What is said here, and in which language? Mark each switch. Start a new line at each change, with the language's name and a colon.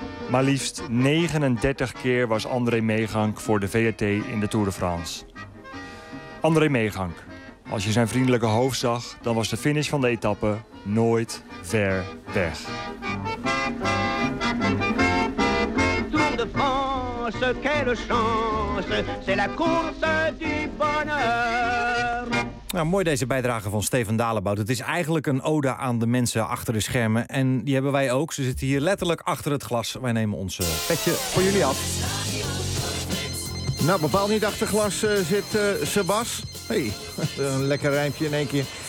Dutch: Maar liefst 39 keer was André Meegang voor de VRT in de Tour de France. André Meegang. Als je zijn vriendelijke hoofd zag, dan was de finish van de etappe nooit ver weg.
French: Tour de France, quelle chance, c'est la course du bonheur.
Dutch: Nou, mooi deze bijdrage van Steven Dalebout. Het is eigenlijk een ode aan de mensen achter de schermen. En die hebben wij ook. Ze zitten hier letterlijk achter het glas. Wij nemen ons petje voor jullie af. Nou, bepaal niet achter glas zit Sebas. Hey, een lekker rijmpje in één keer.